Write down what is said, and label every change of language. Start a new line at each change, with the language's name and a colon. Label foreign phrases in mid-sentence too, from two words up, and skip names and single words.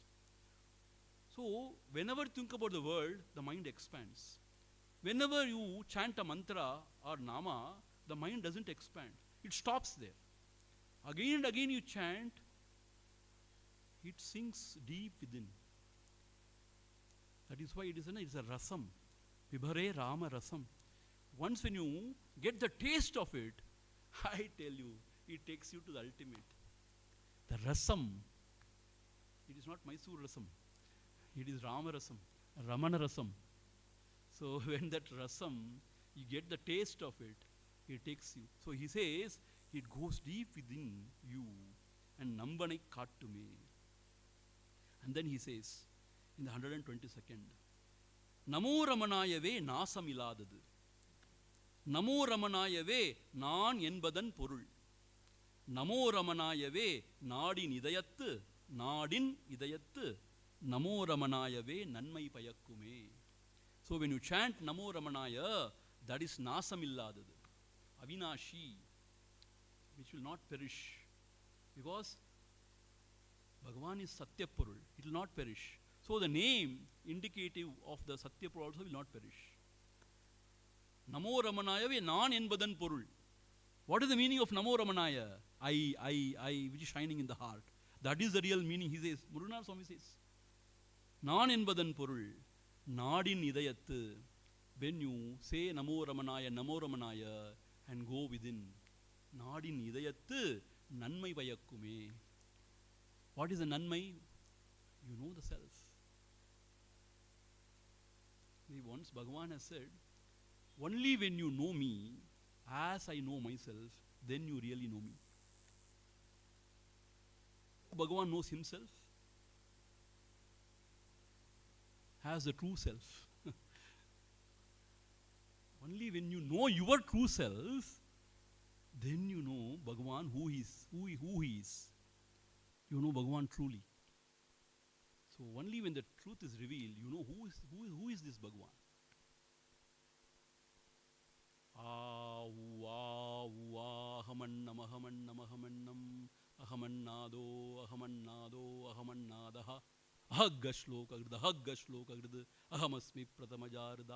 English: So, whenever you think about the world, the mind expands. Whenever you chant a mantra or nama, the mind doesn't expand. It stops there. Again and again you chant, it sinks deep within. That is why it's a rasam.
Sanskrit: विभरे राम रसम्.
English: Once when you get the taste of it, I tell you, it takes you to the ultimate. The rasam, it is not Mysore rasam, it is Rama rasam, Ramana rasam. So when that rasam, you get the taste of it, it takes you. So he says, it goes deep within you and
Tamil: நம்பனைக் காட்டுமே.
English: And then he says, in the 122nd,
Tamil: நமோ ரமணாயவே நாசமில்லாதது. நமோ ரமணாயவே நான் என்பதன் பொருள். நமோ ரமணாயவே நாடின் இதயத்து, நமோ ரமணாயவே நன்மை பயக்குமே.
English: So when you chant Namo Ramanaya, that is nasamilladadu, avinashi, which will not perish. Because Bhagavan is Satyapurul, it will not perish. So the name indicative of the Satyapurul also will not perish.
Tamil: நமோ ரமணாயவே நான் என்பதன் பொருள்.
English: What is the meaning of Namo Ramanaya? I, which is shining in the heart. That is the real meaning, he says. Murunar Swami says.
Tamil: நான் என்பதன் பொருள், நாடின் இதயத்து.
English: When you say Namo Ramanaya and go within,
Tamil: நாடின் இதயத்து நன்மை வயக்குமே.
English: What is the nanmai? You know the self. Once Bhagavan has said, only when you know me as I know myself, then you really know me. Bhagavan knows himself as the true self. Only when you know your true self, then you know Bhagavan who he is. You know Bhagavan truly. So only when the truth is revealed, you know who is this Bhagavan.
Sanskrit: अहमन्नम्, अहमन्नादो, अहमन्नादः, अहश्लोककृत्, अहमस्मि प्रथमजा.